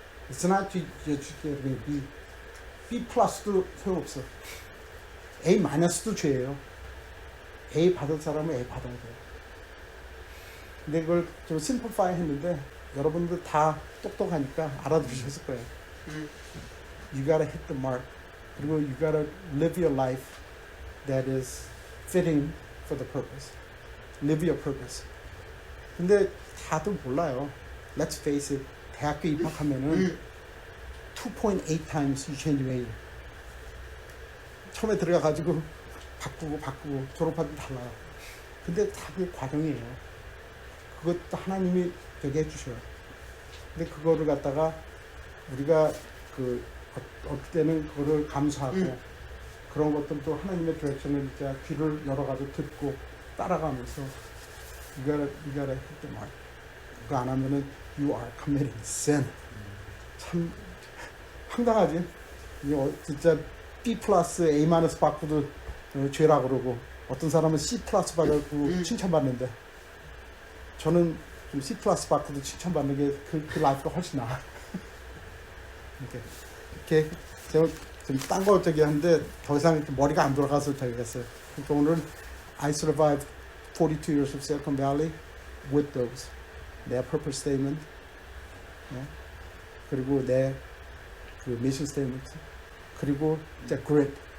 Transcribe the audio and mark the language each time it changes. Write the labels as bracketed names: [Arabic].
[English] It's not just B. [Korean] B 플러스도 소용없어. A 마이너스도 죄예요. A 받을 사람은 A 받아야 돼요. 근데 그걸 좀 심플파이 했는데 여러분들 다 똑똑하니까 알아두셨을 거예요. [English] You gotta hit the mark. 그리고 you gotta live your life that is fitting for the purpose. Live your purpose. [Korean] 근데 다들 몰라요. [English] Let's face it. [Korean] 대학교 입학하면은 [English] 2.8 times you change major. [Korean] 처음에 들어가가지고 바꾸고 졸업하면 달라요. 근데 다 그게 과정이에요. 그것도 하나님이 되게 해주셔요. 근데 그거를 갖다가 우리가 그 어떨 때는 그거를 감수하고 그런 것들도 하나님의 디렉션을 진짜 귀를 열어가지고 듣고 따라가면서 [English] you gotta hit the mark. [Korean] 그거 안 하면은 [English] you are committing sin. [Korean] 참 황당하지? 진짜 B 플러스 A 마이너스 받고도 죄라 그러고 어떤 사람은 C 플러스 받고 칭찬받는데 저는 좀 C 플러스 받고도 칭찬받는 게 그 라이프가 훨씬 나아. 이렇게 제가 좀 딴 거 저기 하는데 더 이상 머리가 안 돌아가서 저기 했어요. 그러니까 오늘 [English] I survived 42 years of Silicon Valley with those. [Korean] 내 purpose statement, 네? 그리고 내 그 mission statement, 그리고 이제 grit.